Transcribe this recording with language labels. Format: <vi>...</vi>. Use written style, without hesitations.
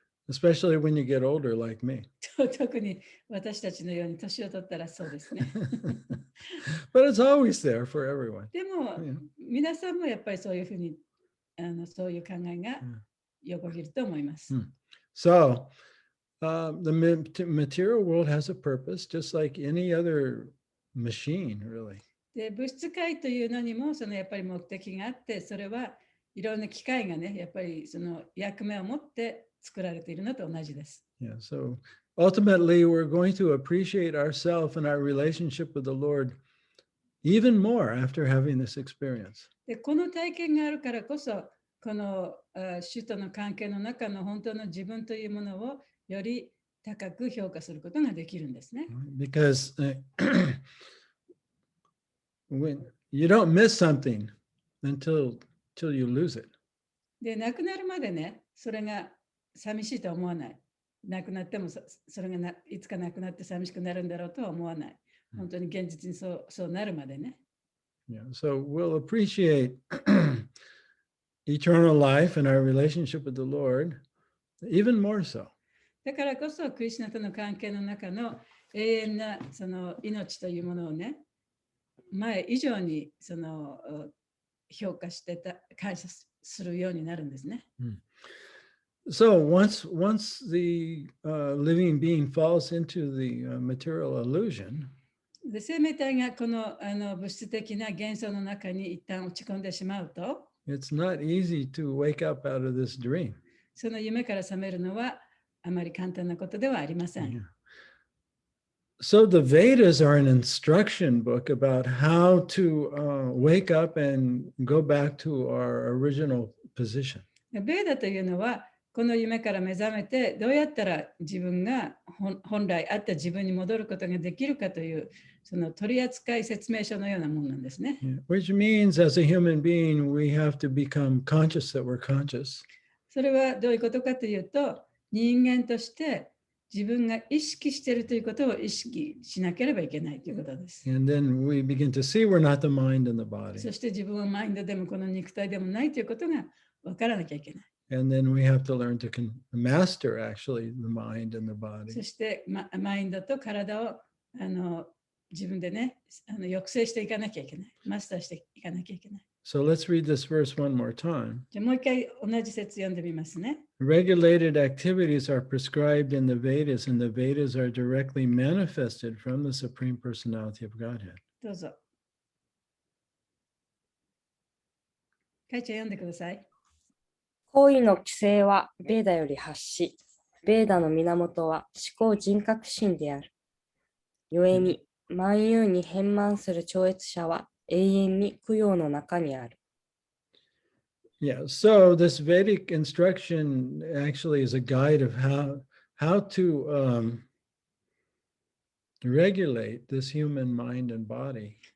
<en>Especially when you get older like me.</en> <ja>特に私たちのように年を取ったらそうですね。</ja> <en>But it's always there for everyone.</en> <ja>でも、皆さんもやっぱりそういうふうにそういう考えが横切ると思います。</ja> <en>So the material world has a purpose, just like any other machine, really.</en> <ja>で、物質界というのにもそのやっぱり目的があって、それはいろんな機械がね、やっぱりその役目を持って作られているのと同じです。</ja> <en>Yeah, so ultimately we're going to appreciate ourselves and our relationship with the Lord even more after having this experience.</en> <ja>で、この体験があるからこそ、この主との関係の中の本当の自分というものをより高く評価することができるんですね。</ja> <en>Because when you don't miss something until you lose it.</en> <ja>で、亡くなるまでね、それが寂しいとは思わない。亡くなってもそれがいつか亡くなって寂しくなるんだろうとは思わない。本当に現実にそうなるまでね。</ja> <en>Yeah, so we'll appreciate eternal life and our relationship with the Lord even more so.</en> <ja>だからこそ、クリシュナとの関係の中の永遠なその命というものをね、前以上にその評価して感謝するようになるんですね。</ja> <en>So once the living being falls into the material illusion,</en> <ja>で、生命体がこの物質的な幻想の中に一旦落ち込んでしまうと、</ja> <en>it's not easy to wake up out of this dream.</en> <ja>その夢から覚めるのはあまり簡単なことではありません。</ja> <en>Yeah. So the Vedas are an instruction book about how to wake up and go back to our original position.</en> <ja>ベーダというのは、この夢から目覚めて、どうやったら自分が本来あった自分に戻ることができるかという、その取扱説明書のようなものなんですね。</ja> <en>Yeah. Which means as a human being, we have to become conscious that we're conscious.</en> <ja>それはどういうことかというと、人間として自分が意識しているということを意識しなければいけないということです。</ja> <en>And then we begin to see we're not the mind and the body.</en> <ja>そして自分はマインドでもこの肉体でもないということが分からなきゃいけない。</ja> <en>And then we have to learn to master actually the mind and the body.</en> <ja>そして、マインドと体を自分でね抑制していかなきゃいけない。マスターしていかなきゃいけない。</ja> <en>So let's read this verse one more time.</en> <ja>じゃあもう一回同じ節読んでみますね。</ja> <en>Regulated activities are prescribed in the Vedas, and the Vedas are directly manifested from the Supreme Personality of Godhead.</en> <ja>どうぞ。かいちゃん読んでください。行為の規制はベーダより発し、ベーダの源は思考人格心である。故に、万有に変満する超越者は永遠に供養の中にある。</ja> <en>Yeah, so this Vedic instruction actually is a guide of how to regulate this human mind and body.</en>